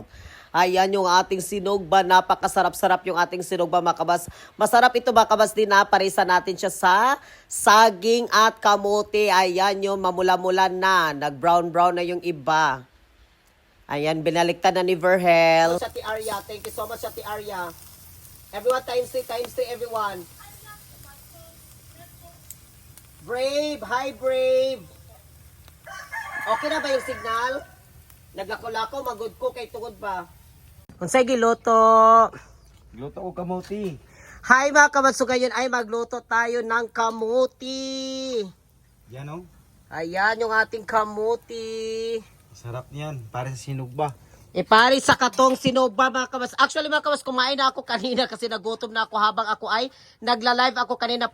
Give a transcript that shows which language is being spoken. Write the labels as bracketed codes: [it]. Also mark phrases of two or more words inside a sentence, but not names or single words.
[tl] Ayan yung ating sinugba. Napakasarap-sarap yung ating sinugba mga kabas. Masarap ito mga kabas din na. Parisa natin siya sa saging at kamote. Ayan yung mamula-mula na. Nag-brown-brown na yung iba. Ayan, binaliktad na ni Verhel. Shati Arya, [en] thank you so much Shati Arya. Everyone times 3, everyone. Brave! Hi, Brave! [tl] Okay na ba yung signal? [ceb] Naglako-lako, magod ko kay tungod ba? Unsay giluto? Luto ko kamuti. [tl] Hi mga kamatso, ngayon ay magluto tayo ng kamuti. Yan o. Ayan yung ating kamuti. Sarap niyan. Para sa sinugba. [ceb] Pare sa katong sinugba mga kamas. [tl] Actually mga kamas, kumain na ako kanina kasi nagutom na ako habang ako ay nagla-live ako kanina.